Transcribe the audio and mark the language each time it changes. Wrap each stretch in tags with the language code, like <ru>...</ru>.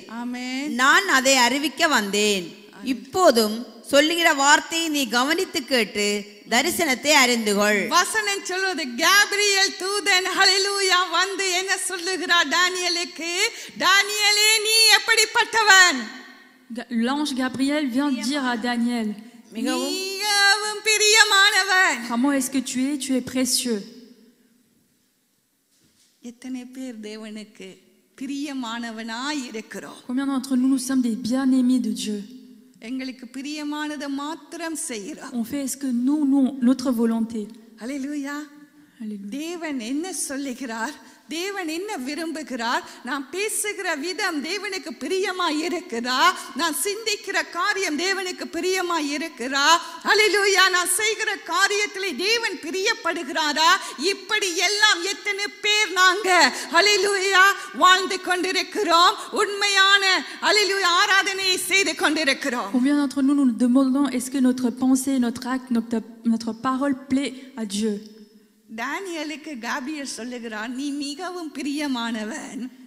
<ta>ஆமென். நான் அதை அறிவிக்க வந்தேன். இப்போதும் சொல்லுகிற வார்த்தையை நீ கவனித்து கேட்டு தரிசனத்தை அறிந்து கொள். வசனம் சொல்வது கேப்ரியல் தூதன் ஹல்லேலூயா வந்து என்ன சொல்லுகிறார் தானியேலுக்கு? தானியேலே நீ எப்படிப்பட்டவன்?</ta> <fr>L'ange Gabriel vient dire à Daniel,</fr> <ta>மிகவும் பிரியமானவன்.</ta> <fr>comment est-ce que tu es? Tu es précieux.</fr> <ta>எத்தனை பேர் தேவனுக்கு பிரியமானவனாய் இருக்கிறோம்?</ta> <fr>Combien d'entre nous, nous sommes des bien-aimés de Dieu?</fr> <ta>எங்களுக்கு பிரியமானதை மாத்திரம் செய்கிறோம்.</ta> <fr>On fait ce que nous, notre volonté.</fr> <ta>ஹல்லேலூயா. தேவன் என்ன சொல்லுகிறார்? தேவன் என்ன விரும்புகிறார்? நான் பேசுகிற விதம் தேவனுக்கு பிரியமா இருக்கிறா? நான் சிந்திக்கிற காரியம் தேவனுக்கு பிரியமா இருக்கிறா? ஹல்லேலூயா. நான் செய்கிற காரியத்திலே தேவன் பிரியப்படுகிறாரா? இப்படி எல்லாம் எத்தனை பேர் நாங்க ஹல்லேலூயா வாழ்ந்து கொண்டிருக்கிறோம்? உண்மையான ஹல்லேலூயா ஆராதனையை செய்து கொண்டிருக்கிறோம்.</ta> <fr>Combien d'entre nous nous demandons est-ce que notre pensée, notre acte, notre parole plaît à Dieu?</fr> <ta>தானியேலுக்கு Gabriel சொல்லுகிறார், நீ மிகவும் பிரியமானவன்.</ta>